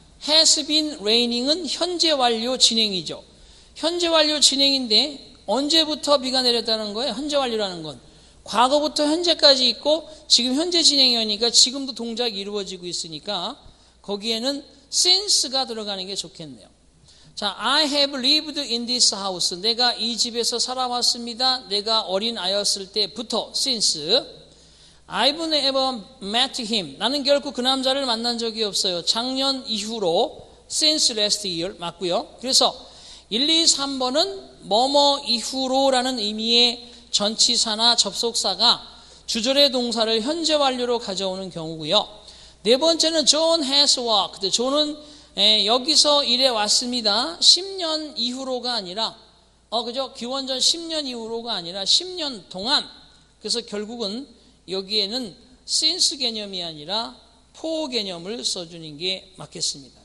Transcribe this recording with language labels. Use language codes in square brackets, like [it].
[en] has been raining [ko] 은 현재 완료 진행이죠. 현재 완료 진행인데 언제부터 비가 내렸다는 거예요? 현재 완료라는 건 과거부터 현재까지 있고 지금 현재 진행이니까 지금도 동작이 이루어지고 있으니까 거기에는 since가 들어가는 게 좋겠네요. [en] 자, I have lived in this house. [ko] 내가 이 집에서 살아왔습니다. 내가 어린 아이였을 때부터 since. [en] I've never met him. [ko] 나는 결코 그 남자를 만난 적이 없어요. 작년 이후로 [en] since last year [ko] 맞고요. 그래서 1, 2, 3번은 뭐뭐 이후로라는 의미의 전치사나 접속사가 주절의 동사를 현재 완료로 가져오는 경우고요. 네 번째는 [en] John has walked. [ko] 존은 여기서 일해 왔습니다. 10년 이후로가 아니라 그죠? 기원전 10년 이후로가 아니라 10년 동안. 그래서 결국은 여기에는 since 개념이 아니라 for 개념을 써주는 게 맞겠습니다.